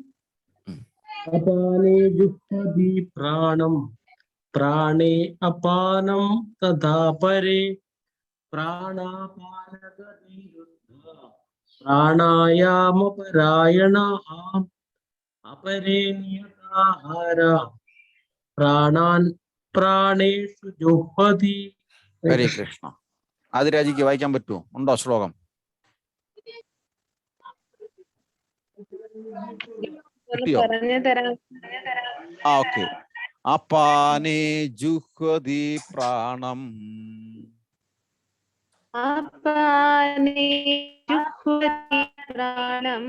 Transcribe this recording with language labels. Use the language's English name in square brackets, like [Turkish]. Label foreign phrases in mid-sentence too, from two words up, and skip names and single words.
[Sanskrit] अपाने जुह्वति प्राणं प्राणे अपानं तथा परे प्राणापानगतिरुद्ध्वा प्राणायामपरायणाः अपरे नियताहार प्राणान् प्राणेषु जुह्वति. हरे कृष्ण. [Malayalam] ആദിരാജിക്ക് വായിക്കാൻ പറ്റുമോ? ഉണ്ടോ ശ്ലോകം? കിട്ടിയോ? പറഞ്ഞു തരാം. ആ ഓക്കെ. [Sanskrit] अपाने जुह्वति प्राणम् अपाने जुह्वति प्राणम्